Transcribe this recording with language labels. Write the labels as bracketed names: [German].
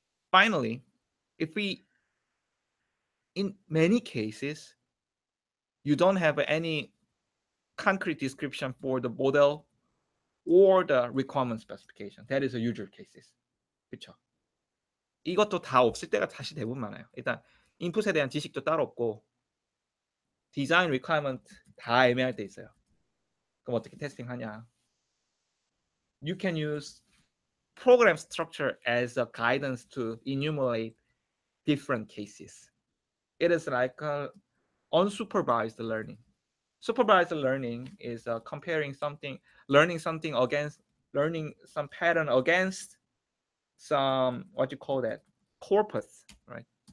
[English] Finally, in many cases, you don't have any concrete description for the model or the requirement specification. That is a usual cases. [Korean] 그렇죠? 이것도 다 없을 때가 사실 대부분 많아요. 일단 인풋에 대한 지식도 따로 없고 디자인 리퀘어먼트 다 애매할 때 있어요. 그럼 어떻게 테스팅하냐? [English] You can use program structure as a guidance to enumerate different cases. It is like unsupervised learning. Supervised learning is comparing something, learning something against, learning some pattern against some, what you call that, corpus, right?